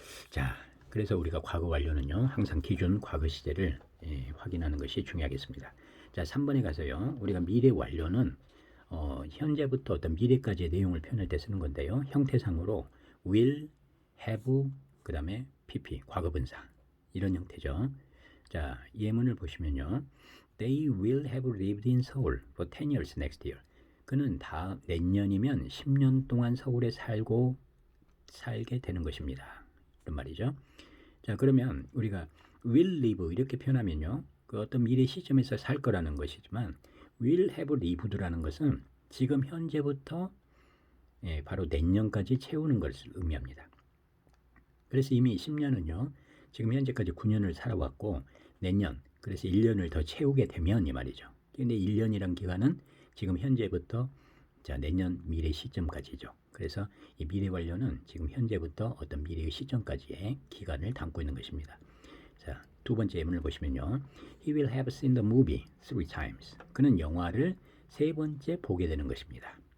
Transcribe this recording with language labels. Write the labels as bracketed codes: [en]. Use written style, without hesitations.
[ko] 자, 그래서 우리가 과거 완료는요. 항상 기준 과거 시제를 확인하는 것이 중요하겠습니다. 자, 3번에 가서요. 우리가 미래 완료는 현재부터 어떤 미래까지의 내용을 표현할 때 쓰는 건데요. 형태상으로 will, have, 그 다음에 pp, 과거분사 이런 형태죠. 자, 예문을 보시면요. [en] They will have lived in Seoul for 10 years next year. [ko] 그는 다 내년이면 10년 동안 서울에 살게 되는 것입니다. 이런 말이죠. 자, 그러면 우리가 will live 이렇게 표현하면요. 그 어떤 미래 시점에서 살 거라는 것이지만 will have lived라는 것은 지금 현재부터 바로 내년까지 채우는 것을 의미합니다. 그래서 이미 10년은요. 지금 현재까지 9년을 살아왔고 내년, 그래서 1년을 더 채우게 되면 이 말이죠. 근데 1년이란 기간은 지금 현재부터 자, 내년 미래 시점까지죠. 그래서 이 미래 완료는 지금 현재부터 어떤 미래의 시점까지의 기간을 담고 있는 것입니다. 자, 두 번째 예문을 보시면요. [en] He will have seen the movie 3 times. [ko] 그는 영화를 3번째 보게 되는 것입니다.